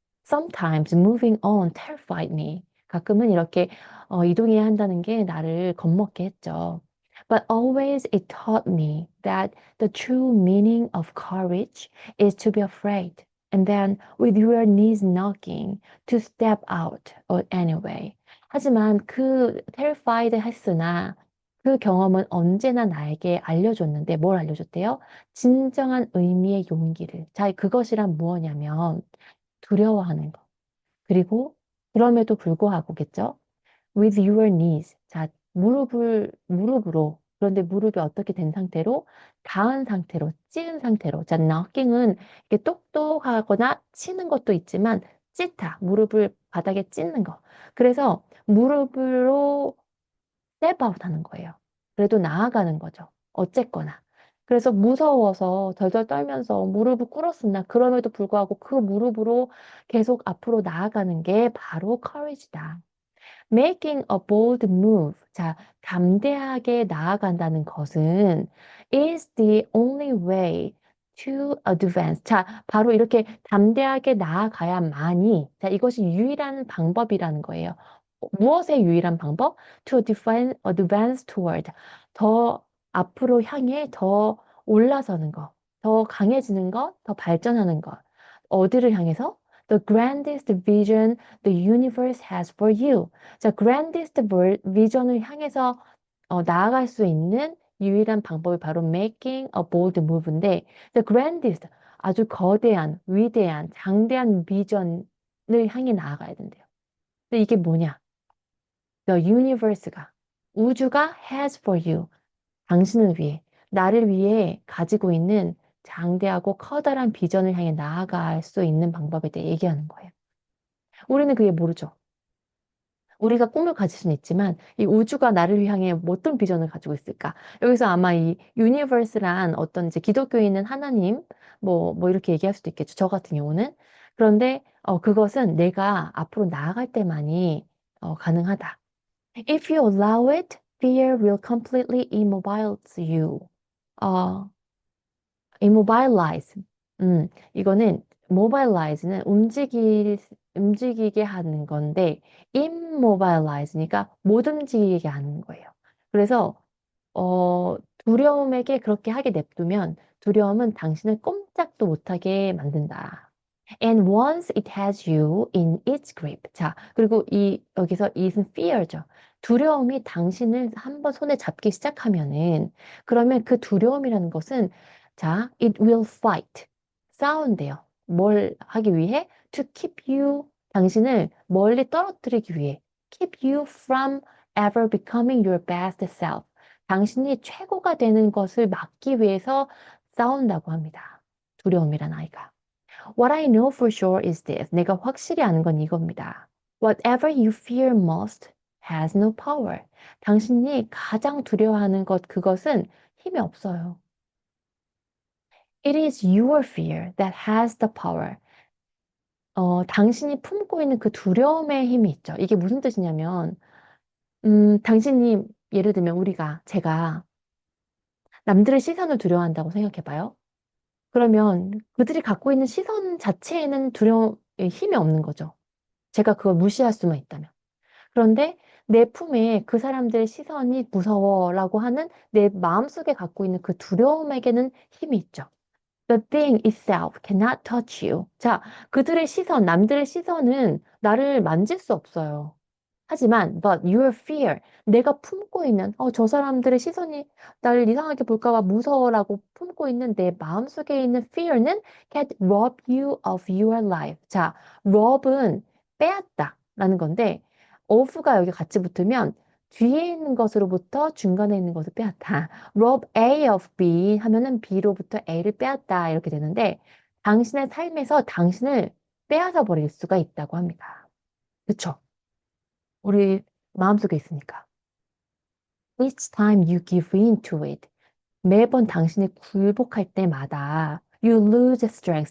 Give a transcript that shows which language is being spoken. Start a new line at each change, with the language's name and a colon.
English: Sometimes moving on terrified me.
Korean: 가끔은 이렇게 이동해야 한다는 게 나를 겁먹게 했죠.
English: But always it taught me that the true meaning of courage is to be afraid. And then with your knees knocking, to step out anyway.
Korean: 하지만 그 terrified 했으나 그 경험은 언제나 나에게 알려줬는데 뭘 알려줬대요? 진정한 의미의 용기를. 자, 그것이란 무엇이냐면 두려워하는 것. 그리고 그럼에도 불구하고겠죠?
English: With your knees.
Korean: 자, 무릎으로. 그런데 무릎이 어떻게 된 상태로? 닿은 상태로, 찌은 상태로. 자, knocking은 이렇게 똑똑하거나 치는 것도 있지만, 찢다. 무릎을 바닥에 찢는 거. 그래서 무릎으로 step out 하는 거예요. 그래도 나아가는 거죠. 어쨌거나. 그래서 무서워서 덜덜 떨면서 무릎을 꿇었으나 그럼에도 불구하고 그 무릎으로 계속 앞으로 나아가는 게 바로 courage다.
English: Making a bold move.
Korean: 자, 담대하게 나아간다는 것은
English: is the only way to advance.
Korean: 자, 바로 이렇게 담대하게 나아가야만이, 자, 이것이 유일한 방법이라는 거예요. 무엇의 유일한 방법?
English: To advance toward.
Korean: 더 앞으로 향해 더 올라서는 것, 더 강해지는 것, 더 발전하는 것. 어디를 향해서?
English: The grandest vision the universe has for you.
Korean: 자, grandest vision을 향해서 나아갈 수 있는 유일한 방법이 바로
English: making a bold move
Korean: 인데, the grandest, 아주 거대한, 위대한, 장대한 비전을 향해 나아가야 된대요. 근데 이게 뭐냐? The universe가, 우주가
English: has for you,
Korean: 당신을 위해, 나를 위해 가지고 있는 장대하고 커다란 비전을 향해 나아갈 수 있는 방법에 대해 얘기하는 거예요. 우리는 그게 모르죠. 우리가 꿈을 가질 수는 있지만 이 우주가 나를 향해 어떤 비전을 가지고 있을까? 여기서 아마 이 유니버스란 어떤 이제 기독교인은 하나님 뭐 이렇게 얘기할 수도 있겠죠. 저 같은 경우는. 그런데 그것은 내가 앞으로 나아갈 때만이 가능하다.
English: If you allow it, fear will completely immobilize you.
Korean: 어, immobilize. 이거는 mobilize는 움직이게 하는 건데 immobilize니까 못 움직이게 하는 거예요. 그래서 두려움에게 그렇게 하게 냅두면 두려움은 당신을 꼼짝도 못하게 만든다.
English: And once it has you in its grip.
Korean: 자, 그리고 여기서 it은 fear죠. 두려움이 당신을 한번 손에 잡기 시작하면은, 그러면 그 두려움이라는 것은, 자,
English: it will fight.
Korean: 싸운대요. 뭘 하기 위해?
English: To keep you,
Korean: 당신을 멀리 떨어뜨리기 위해.
English: Keep you from ever becoming your best self.
Korean: 당신이 최고가 되는 것을 막기 위해서 싸운다고 합니다. 두려움이란 아이가.
English: What I know for sure is this.
Korean: 내가 확실히 아는 건 이겁니다.
English: Whatever you fear most has no power.
Korean: 당신이 가장 두려워하는 그것은 힘이 없어요.
English: It is your fear that has the power.
Korean: 당신이 품고 있는 그 두려움의 힘이 있죠. 이게 무슨 뜻이냐면, 당신이, 예를 들면 제가 남들의 시선을 두려워한다고 생각해봐요. 그러면 그들이 갖고 있는 시선 자체에는 힘이 없는 거죠. 제가 그걸 무시할 수만 있다면. 그런데 내 품에 그 사람들의 시선이 무서워라고 하는 내 마음속에 갖고 있는 그 두려움에게는 힘이 있죠.
English: The thing itself cannot touch you.
Korean: 자, 남들의 시선은 나를 만질 수 없어요. 하지만,
English: but your fear,
Korean: 내가 품고 있는, 저 사람들의 시선이 나를 이상하게 볼까 봐 무서워라고 품고 있는 내 마음속에 있는 fear는
English: can rob you of your life.
Korean: 자, rob은 빼앗다 라는 건데, of가 여기 같이 붙으면 뒤에 있는 것으로부터 중간에 있는 것을 빼앗다. rob A of B 하면은 B로부터 A를 빼앗다 이렇게 되는데, 당신의 삶에서 당신을 빼앗아 버릴 수가 있다고 합니다. 그쵸? 우리 마음속에 있으니까.
English: Each time you give in to it.
Korean: 매번 당신이 굴복할 때마다
English: you lose strength.